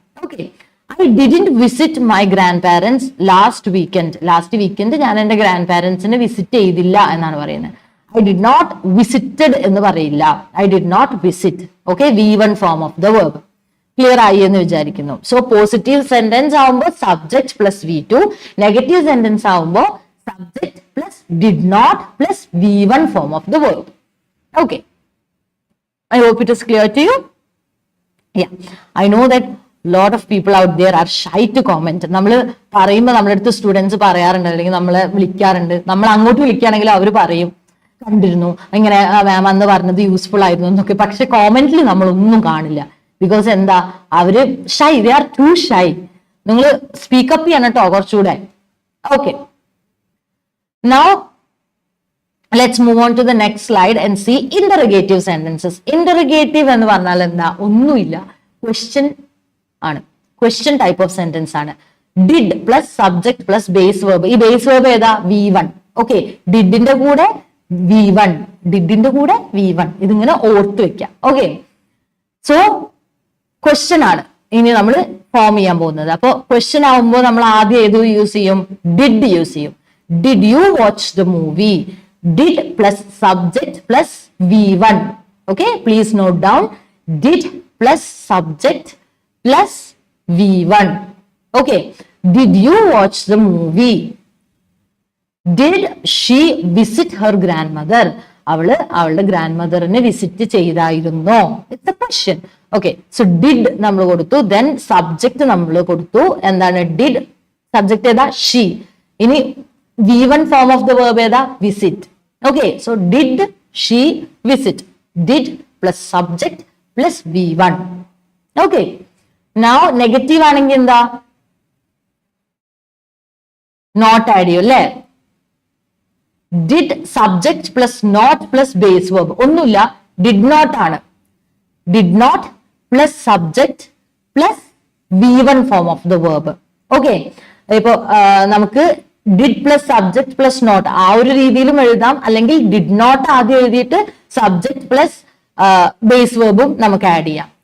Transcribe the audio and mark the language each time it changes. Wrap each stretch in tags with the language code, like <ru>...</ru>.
<en>Okay, I didn't visit my grandparents last weekend.</en> <ml>Last weekend ഞാൻ എന്റെ grand പാരന്റ്സിനെ visit ചെയ്തില്ല എന്നാണ് പറയുന്നത്.</ml> <en>I did not visited</en> <ml>എന്ന് പറയില്ല.</ml> <en>I did not visit. Okay, V1 form of the verb.</en> <ml>Clear ആയി എന്ന് വിചാരിക്കുന്നു. സോ പോസിറ്റീവ് സെന്റൻസ് ആവുമ്പോൾ subject plus V2, negative sentence ആവുമ്പോൾ subject plus did not plus V1 form of the verb.</ml> <en>Okay, I hope it is clear to you. Yeah, I know that lot of people out there are shy to comment.</en> <ml>നമ്മൾ പറയുമ്പോൾ നമ്മുടെ അടുത്ത് students പറയാറുണ്ട്, അല്ലെങ്കിൽ നമ്മളെ വിളിക്കാറുണ്ട്. നമ്മൾ അങ്ങോട്ട് വിളിക്കുകയാണെങ്കിൽ അവർ പറയും കണ്ടിരുന്നു, ഇങ്ങനെ മാം അന്ന് പറഞ്ഞത് യൂസ്ഫുൾ ആയിരുന്നു എന്നൊക്കെ. പക്ഷെ കോമെന്റിൽ നമ്മളൊന്നും കാണില്ല. ബിക്കോസ് എന്താ, അവര് shy,</ml> <en>They are too shy.</en> <ml>നിങ്ങൾ സ്പീക്കപ്പ് ചെയ്യണം കേട്ടോ കുറച്ചുകൂടെ.</ml> <en>Okay, now let's move on to the next slide and see interrogative sentences.</en> <ml>Interrogative എന്ന് പറഞ്ഞാൽ എന്താ, ഒന്നുമില്ല, ക്വസ്റ്റ്യൻ ആണ്.</ml> <en>Question type of sentence ആണ്. Did plus subject plus base verb.</en> <ml>ഈ ബേസ് വേർബ് ഏതാ, V1. ഓക്കെ, ഡിഡിന്റെ കൂടെ V1, ഡിഡിന്റെ കൂടെ V1. ഇതിങ്ങനെ ഓർത്ത് വെക്കാം. ഓക്കെ, സോ ക്വസ്റ്റ്യൻ ആണ് ഇനി നമ്മൾ ഫോം ചെയ്യാൻ പോകുന്നത്. അപ്പൊ ക്വസ്റ്റ്യൻ ആവുമ്പോൾ നമ്മൾ ആദ്യം ഏത് യൂസ് ചെയ്യും, ഡിഡ് യൂസ് ചെയ്യും.</ml> <en>Did you watch the movie? Did plus subject plus V1. Okay, please note down. Did plus subject plus V1. Okay, did you watch the movie? Did she visit her grandmother?</en> <ml>അവള് അവളുടെ ഗ്രാൻഡ്മദറിനെ visit ചെയ്തായിരുന്നോ?</ml> <en>It's a question.</en> <ml>Okay, so did നമ്മൾ കൊടുത്തു, then subject നമ്മൾ കൊടുത്തു. എന്താണ്, did, subject ഏതാ, she. ഇനി V1 form of the verb ഏതാ, visit.</ml> <en>Okay, so did she visit? Did plus subject plus V1.</en> <ml>Okay, now negative ആണെങ്കിൽ എന്താ, not add ചെയ്യും അല്ലേ.</ml> <en>Did subject plus not plus base verb.</en> <ml>ഒന്നുമില്ല,</ml> <en>did not ആണ്. Did not plus subject plus V1 form of the verb.</en> <ml>Okay, ഇപ്പൊ നമുക്ക് did plus subject plus not ആ ഒരു രീതിയിലും എഴുതാം, അല്ലെങ്കിൽ ഡിഡ് നോട്ട് ആദ്യം എഴുതിയിട്ട് സബ്ജക്ട് പ്ലസ് ബേസ് വേർബും നമുക്ക് ആഡ് ചെയ്യാം.</ml>